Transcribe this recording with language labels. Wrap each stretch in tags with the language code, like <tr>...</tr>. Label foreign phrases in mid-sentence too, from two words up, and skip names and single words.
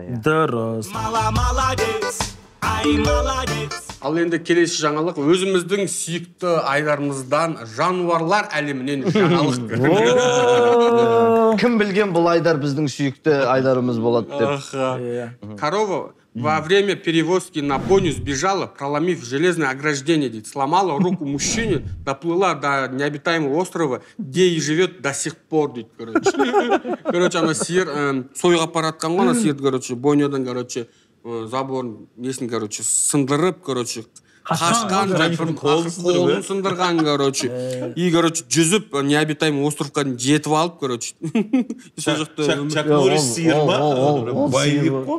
<kk>Дұрыс. Ал енді келесі жаңалық, өзіміздің сүйікті айдарымыздан жануарлар әлемінен жаңалық. Кім білген бұл айдар біздің сүйікті айдарымыз болады деп.</kk> <ru>Корова во время перевозки на бойню сбежала, проломив железное ограждение, сломала руку мужчине, доплыла до необитаемого острова, где и живет до сих пор.</ru> <kk>Короче, она сиыр, сойға апаратқан ғой, сиыр, короче, бойнядан, короче, заборын несін, короче, сындырып, короче, қашқан, қолын сындырған, короче, и, короче, жүзіп,</kk> <ru>необитаемый островқа</ru> <kk>жетіп алып, короче. Чак Норрис сиыр ма? Байып қой?</kk>